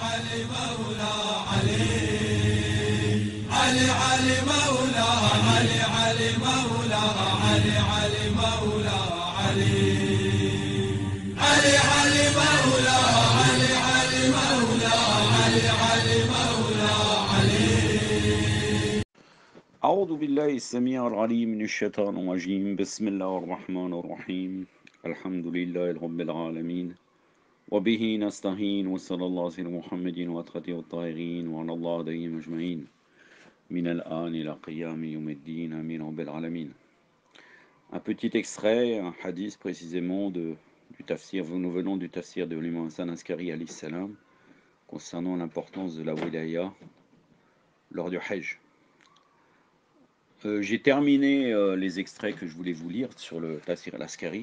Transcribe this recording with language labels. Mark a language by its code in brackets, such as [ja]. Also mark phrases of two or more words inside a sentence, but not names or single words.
[ar] علي مولا علي علي علي مولا علي علي مولا علي علي مولا علي علي علي مولا علي علي مولا علي علي مولا علي. أعوذ بالله السميع العليم من الشيطان الرجيم. بسم الله الرحمن الرحيم. الحمد لله رب العالمين وبه نستعين وصلى الله على محمد وآله الطاهرين وعلى الله عليهم أجمعين من الآن إلى قيام يوم الدين آمين رب العالمين. [fr] Un petit extrait, un hadith précisément du tafsir. Nous venons du tafsir de l'imam Hassan Askari [ar] عليه السلام [fr] concernant l'importance de la wilaya lors du Hajj. J'ai terminé les extraits que je voulais vous lire sur le tafsir al-Askari.